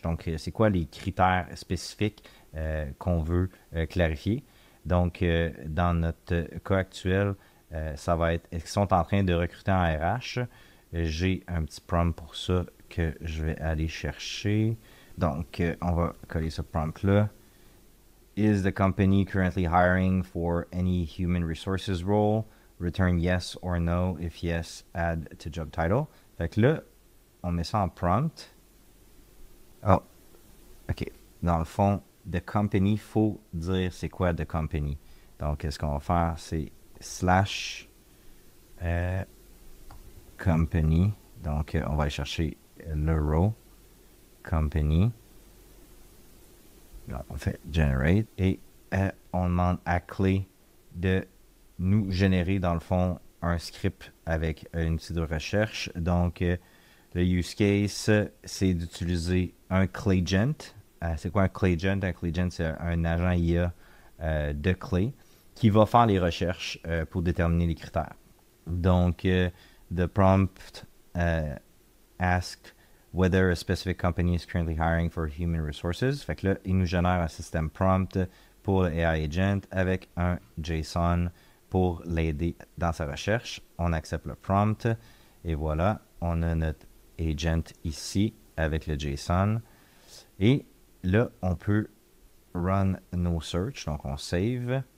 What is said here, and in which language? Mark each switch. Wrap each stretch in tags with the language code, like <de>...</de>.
<fr>Donc, c'est quoi les critères spécifiques qu'on veut clarifier. Donc, dans notre cas actuel, ça va être est-ce qu'ils sont en train de recruter en RH? J'ai un petit prompt pour ça que je vais aller chercher. Donc, on va coller ce prompt-là.</fr> <en>Is the company currently hiring for any human resources role? Return yes or no. If yes, add to job title.</en> <fr>Fait que là, on met ça en prompt. Oh, OK. Dans le fond,</fr> <en>the company,</en> <fr>il faut dire c'est quoi the company. Donc, ce qu'on va faire, c'est slash company. Donc, on va aller chercher le row company. Là, on fait generate et on demande à Clay de nous générer, dans le fond, un script avec un outil de recherche. Donc, le use case, c'est d'utiliser un Claygent. C'est quoi un Claygent? Un Claygent, c'est un agent IA de Clay qui va faire les recherches pour déterminer les critères.</fr> <en>Donc, the prompt ask whether a specific company is currently hiring for human resources.</en> <fr>Fait que là, il nous génère un système prompt pour le AI agent avec un JSON pour l'aider dans sa recherche. On accepte le prompt et voilà, on a notre agent ici avec le JSON. Et là, on peut run nos search, donc on save.</fr>